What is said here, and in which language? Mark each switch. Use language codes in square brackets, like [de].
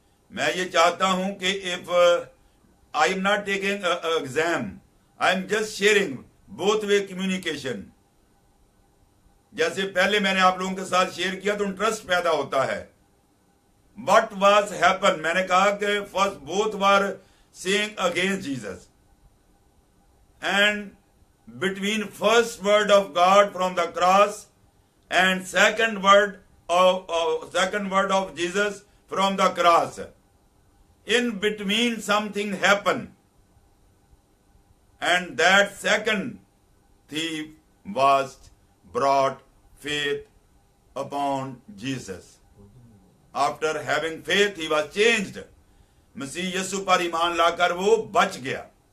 [hi] मैं ये चाहता हूं कि [en] If I am not taking exam, I am just sharing both way communication. [hi] जैसे पहले मैंने आप लोगों के साथ शेयर किया तो इंटरेस्ट पैदा होता है। [en] What was happen? [hi] मैंने कहा कि [en] First both were saying against Jesus, and between first word of God from the cross and second word of Jesus from the cross. In between something happened, and that second thief was brought faith upon Jesus. After having faith, he was changed. [hi] मसीह यीशु पर ईमान लाकर वो बच गया।